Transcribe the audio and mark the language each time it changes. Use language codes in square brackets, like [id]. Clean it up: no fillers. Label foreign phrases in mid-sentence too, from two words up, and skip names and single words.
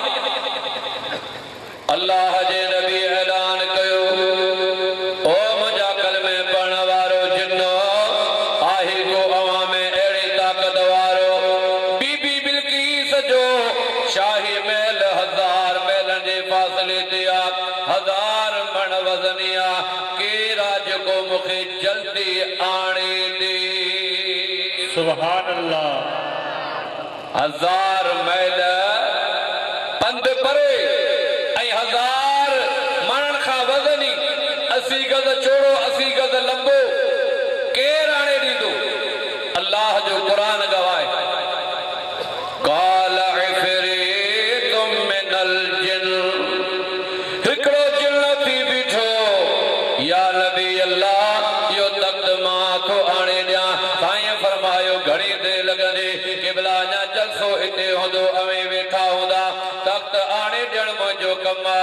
[sd] अल्लाह जे नबी ऐलान कयो ओ मुंहिंजा कलमे पढ़ण वारो जिन्नो आहे को अवां में अहिड़ी ताक़त वारो बीबी बिल्कीस जो शाही महल 1000 महलनि जे फासिले ते आ 1000 मण वज़नी आ केरु आहे जेको मूंखे जल्दी आणे ॾे। [ar] سبحان الله. [sd] 1000 मैल पंध परे ऐं 1000 मणनि खां वज़नी 80 गज चौड़ो 80 गज लंबो केरु आणे ॾींदो। अल्लाह जो क़ुरान गवाए [ar] قال عفريت من الجن [sd] हिकिड़ो जिन्न थी बीठो या नबी अल्लाह इहो तख्त मां थो आणे ॾियां। साईं फरमायो घणी देरि लॻंदी क़िबला अञा जलसो हिते हूंदो अवें वेठा हूंदा तख्त आणे ॾियण मुंहिंजो कमु आहे।